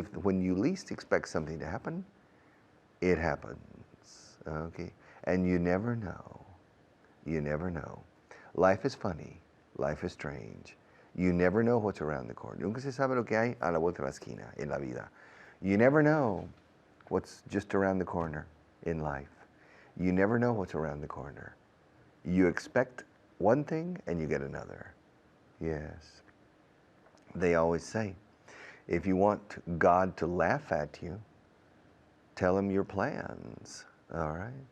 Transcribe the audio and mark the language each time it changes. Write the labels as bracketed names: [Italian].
[English] When you least expect something to happen, it happens. Okay? And you never know. You never know. Life is funny. Life is strange. You never know what's around the corner. [Spanish] Nunca se sabe lo que hay a la vuelta de la esquina en la vida. [English] You never know what's just around the corner in life. You never know what's around the corner. You expect one thing and you get another. Yes. They always say, if you want God to laugh at you, tell him your plans. All right?